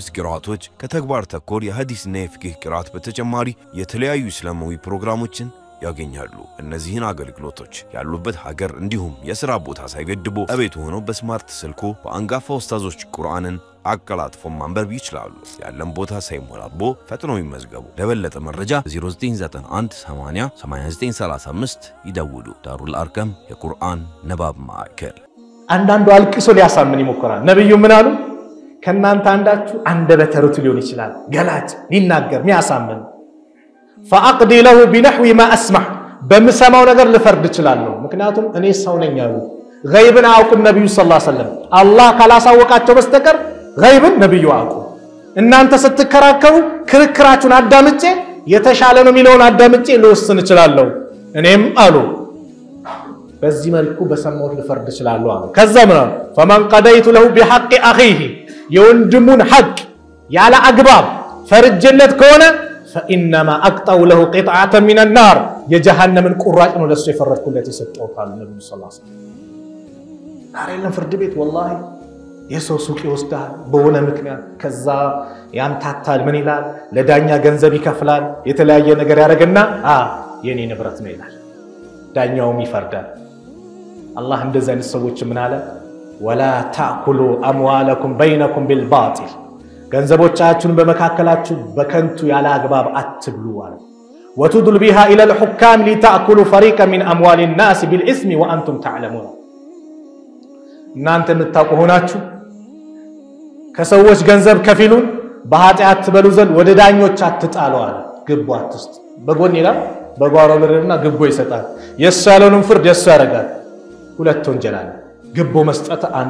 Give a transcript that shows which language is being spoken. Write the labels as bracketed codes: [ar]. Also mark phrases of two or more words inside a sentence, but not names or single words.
[am] ቂራአቶች ከተግባር ተኮር የሐዲስና የፍቅህ ቂራአት በተጨማሪ የተለያዩ እስላማዊ ፕሮግራሞችን ያገኛሉ እነዚህን አገልግሎቶች ያሉበት ሀገር እንዲሁም የሥራ ቦታ ሳይገድቦ እቤት ሆነው በስማርት ስልኮ በአንጋፋ ኡስታዞች ቁርአንን አቀላጥፎ ማንበብ ይችላሉ ያለም ቦታ ሳይሞላቦ ፈጥኖ ይመዝገቡ ለበለጠ መረጃ 0991 80 8935 ይደውሉ ዳሩል አርቀም የቁርአን ንባብ ማዕከል አንዳንዱ አልቅሶ ሊያሳምን ይሞክራል ነብዩ ምን አሉ ከናንተ አንዳችሁ አንደበተሩት ሊሆን ይችላል ገላጭ ሊናገር ሚያሳምን [ar] فاقضي له بنحو ما اسمع [am] በመሰማው ነገር ልፈርድ ይችላልው ምክንያቱም እኔ ሰው ነኝ ያሉ غيبን አውቁም ነብዩ [ar] صلى الله عليه وسلم [am] አላህ ካላሳወቃቸው በስተቀር غيብን ነብዩ አውቁ እናንተ ስትከራከሩ ክርክራችሁን አዳምጬ የተሻለ ነው የሚለውን አዳምጬ ልወስን ይችላልው እኔም አሉ በዚህ መልኩ በሰማው ልፈርድ ይችላልው አሉ ከዛ ምን አሉ [ar] فمن قضيت له بحق اخيه [am] የወንድሙን ሐቅ ያለ አግባብ ፈርጀለት ከሆነ [ar] فانما اقطع له قطعه من النار [am] የጀሃነም ቁራጭ ነው ለሱ የፈረድኩለት የሰጠው ታል ነብዩ [ar] صلى الله عليه وسلم [am] አሬለም ፍርድ ቤት والله የሰው ሱቅ ይወስዳል በሆነ ምክንያት ከዛ ያምታታል ምን ይላል ለዳኛ ገንዘብ ይከፍላል የተለያየ ነገር ያረጋግና የኔ ንብረት ነው ይላል ዳኛውም ይፈርዳል አላህ እንደዚህ አይነት ሰዎች ምን አለ [ar] ولا تاكلوا اموالكم بينكم بالباطل [am] ገንዘቦቻችሁን በመካከላችሁ በከንቱ ያለ አግባብ አትብሉ አለ [ar] وتدل بها الى الحكام لتاكلوا فريقا من اموال الناس بالاسم وانتم تعلمون [am] እናንተ የምታውቁ ሆናችሁ ከሰዎች ገንዘብ ከፊሉን በኃጢአት ትበሉ ዘንድ ወደ ዳኞች አትጣሉ አለ ግቡ አትስጥ በጎን ይላል በጓሮ ብርና ግቦ ይሰጣል የሳለውን ፍርድ ያሳረጋል ሁለት ወንጀል አለ ግቦ መስጠት አንድ